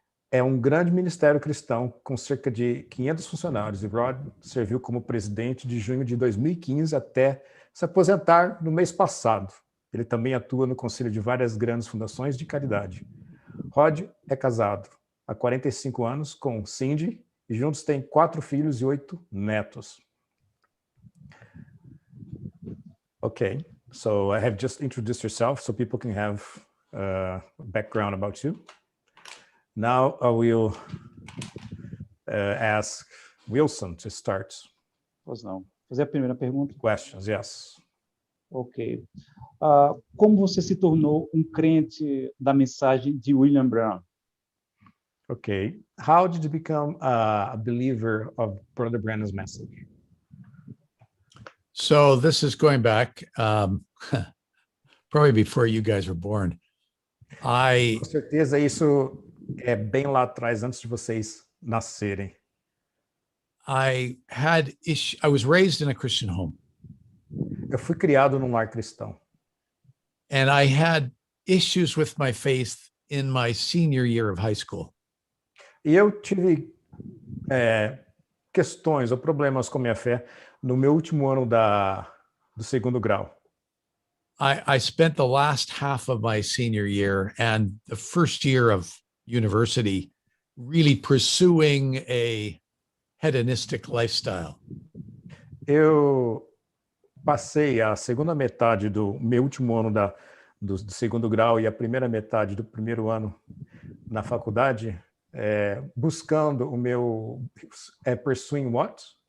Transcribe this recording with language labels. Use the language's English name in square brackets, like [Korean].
[Portuguese] É um grande ministério cristão com cerca de 500 funcionários e Rod serviu como presidente de junho de 2015 até se aposentar no mês passado. Ele também atua no conselho de várias grandes fundações de caridade. Rod é casado há 45 anos com Cindy e juntos têm 4 filhos e 8 netos. [English] Ok, so I have just introduced yourself so people can have a background about you. Now I will ask Wilson to start. [Portuguese] Pois não. Fazer a primeira pergunta. [English] Questions, yes. Ok. [Portuguese] Como você se tornou um crente da mensagem de William Branham? [English] Okay. How did you become a believer of Brother Branham's message? So this is going back probably before you guys were born. [Portuguese] Com certeza isso é bem lá atrás, antes de vocês nascerem. [English] I was raised in a Christian home. [Portuguese] Eu fui criado num lar cristão. [English] And I had issues with my faith in my senior year of high school. [Portuguese] E eu tive questões ou problemas com minha fé no meu último ano do segundo grau. [English] I spent the last half of my senior year and the first year of university really pursuing a hedonistic lifestyle. [Portuguese] Eu passei a segunda metade do meu último ano do segundo grau e a primeira metade do primeiro ano na faculdade buscando o meu [English] pursuing what?